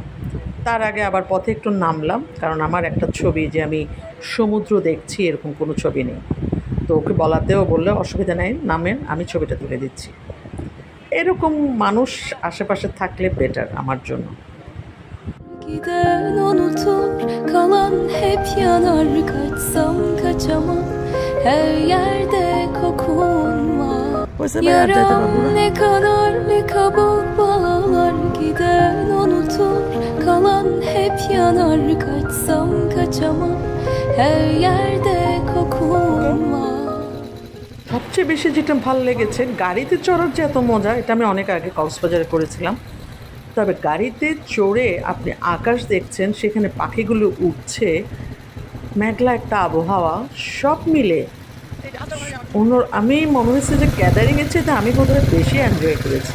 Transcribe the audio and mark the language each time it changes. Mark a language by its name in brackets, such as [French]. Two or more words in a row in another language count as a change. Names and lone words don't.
[Bangla] তার আগে আবার পথে একটু নামলাম, কারণ আমার একটা ছবি যে আমি সমুদ্র দেখছি এরকম কোনো ছবি নেই। তো ওকে বলাতেও বললে অসুবিধা নেই, নামেন, আমি ছবিটা তুলে দিচ্ছি। এরকম মানুষ আশেপাশে থাকলে বেটার আমার জন্য। [Turkish] Giden unutur, kalan hep yanar. Kaçsam kaçamam, her yerde kokun var. Yaram ne kanar ne kabuk bağlar. Giden unutur, kalan hep yanar. Kaçsam kaçamam, her yerde kokun var. [Bangla] সবচেয়ে বেশি যেটা ভালো লেগেছে গাড়িতে চড়ার যে এত মজা, এটা আমি অনেক আগে কক্সবাজারে করেছিলাম। তবে গাড়িতে চড়ে আপনি আকাশ দেখছেন, সেখানে পাখিগুলো উঠছে, মেঘলা একটা আবহাওয়া, সব মিলে আমি মনে হচ্ছে যে গ্যাদারিংয়ের চেয়ে আমি বোধহয় বেশি এনজয় করেছি।